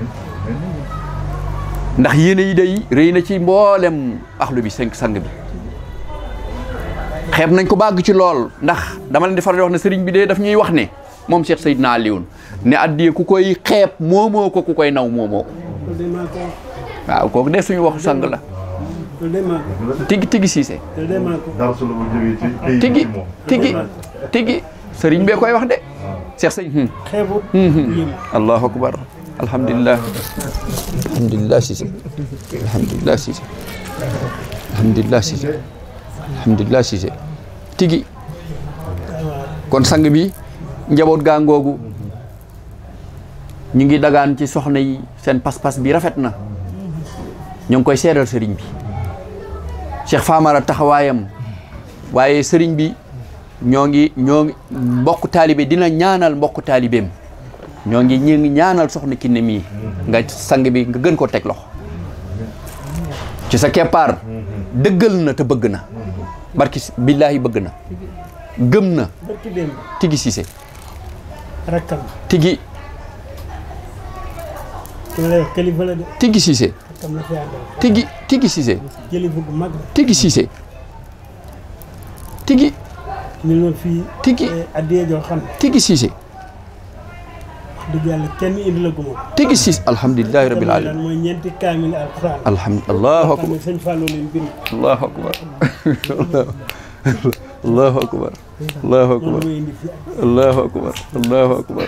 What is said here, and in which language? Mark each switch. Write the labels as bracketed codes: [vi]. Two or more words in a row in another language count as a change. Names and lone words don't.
[wo] ndax yéene yi day rëy na ci mboolem axlu bi sang bi xeeb nañ ko bàgg ci lool ndax dama leen di faral di wax ne sëriñ bi de daf ñuy wax ne moom Cheikh Seydina Alioune ne addiye ku koy xeeb moomoo ko ku koy naw moomoo ko waaw kooku de suñu waxu sang la tigi Cissé tigi sëriñ bee koy wax de Cheikh Sëñ [ar] الله أكبر الحمد لله [wo] Cissé alhamdulillah Cissé alhamdulillah Cissé tigi kon sang bi njaboot gaa ngoogu ñu ngi dagaan ci soxna yi seen pas-pas bi rafet na ñu ngi koy seeral sëriñ bi Cheikh Famara taxawaayam waaye sëriñ bi ñoo ngi mbokk taalibe dina ñaanal mbokk taalibeem ñoo ngi ñaanal soxna Kiné mii nga sang bi nga gën koo teg loxo ci sa keppaar dëggal na te bëgg na barki billaahi bëgg na gëm na tigi Cissé tigi tigi Cissé tigi Cissé tigi Cissé tigi tigi Cissé dëgg yàlla kenn indi la ko moom tigi Cissé [ar] الحمد لله رب العالمين [wo] mooy ñeenti kaamil alquran [ar] الله أكبر [wo] sëñ Fallou leen bind [ar] الله أكبر الله أكبر الله أكبر الله أكبر الله أكبر